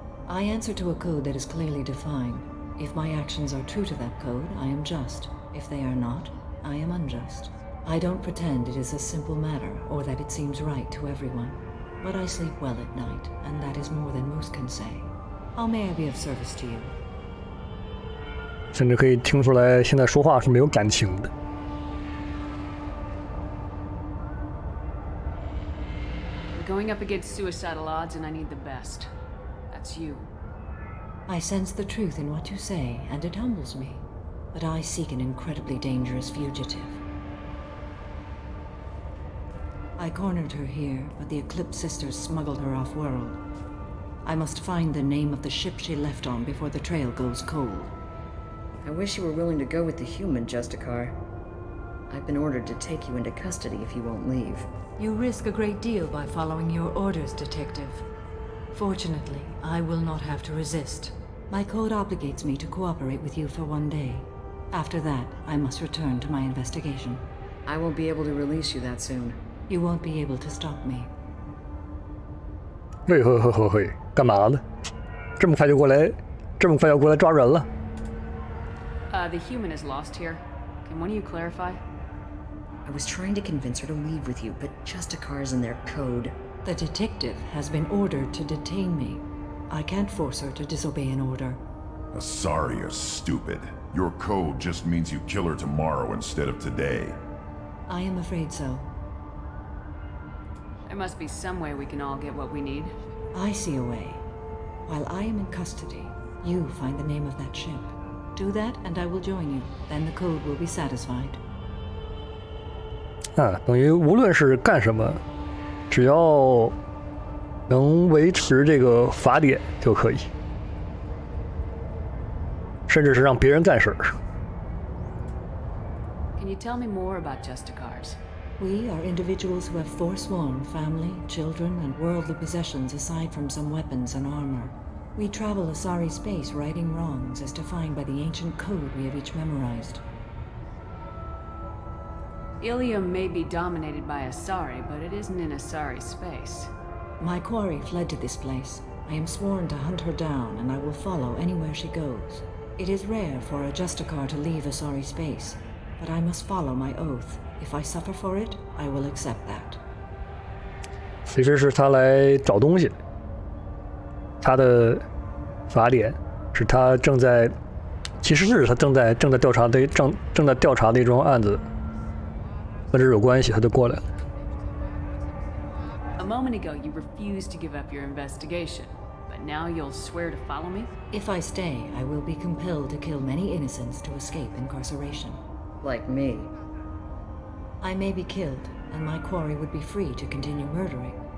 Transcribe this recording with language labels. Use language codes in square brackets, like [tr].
[en] I answer to a code that is clearly defined. If my actions are true to that code, I am just. If they are not, I am unjust. I don't pretend it is a simple matter, or that it seems right to everyone. But I sleep well at night, and that is more than most can say. How may I be of service to you? [zh] 甚至可以听出来，现在说话是没有感情的。 [en] We're going up against suicidal odds, and I need the best. That's you. I sense the truth in what you say, and it humbles me. But I seek an incredibly dangerous fugitive. I cornered her here, but the Eclipse sisters smuggled her off-world. I must find the name of the ship she left on before the trail goes cold. I wish you were willing to go with the human, Justicar. I've been ordered to take you into custody if you won't leave. You risk a great deal by following your orders, Detective. Fortunately, I will not have to resist. My code obligates me to cooperate with you for 1 day. After that, I must return to my investigation. I won't be able to release you that soon. You won't be able to stop me. [zh] 喂嘿嘿嘿嘿，干嘛呢？这么快就过来，这么快要过来抓人了？ [en] The human is lost here. Can one of you clarify? I was trying to convince her to leave with you, but Justicar's in their code. The detective has been ordered to detain me. I can't force her to disobey an order. Asari is stupid. Your code just means you kill her tomorrow instead of today. I am afraid so. There must be some way we can all get what we need. I see a way. While I am in custody, you find the name of that ship. Do that, and I will join you. Then the code will be satisfied. [zh] 等于无论是干什么，只要能维持这个法典就可以，甚至是让别人干事儿。 [en] Can you tell me more about Justicars? We are individuals who have forsworn family, children, and worldly possessions aside from some weapons and armor. We travel Asari space righting wrongs as defined by the ancient code we have each memorized. Illium may be dominated by Asari, but it isn't in Asari space. My quarry fled to this place. I am sworn to hunt her down, and I will follow anywhere she goes. It is rare for a Justicar to leave Asari space, but I must follow my oath. If I suffer for it, I will accept that. [zh] 其实是他来找东西，他的法典是他正在，其实是他正在调查的正在调查的一桩案子，跟这有关系，他就过来了。 [en] A moment ago, you refused to give up your investigation, but now you'll swear to follow me? If I stay, I will be compelled to kill many innocents to escape incarceration. Like me. I may be killed, and my quarry would be free to continue murdering.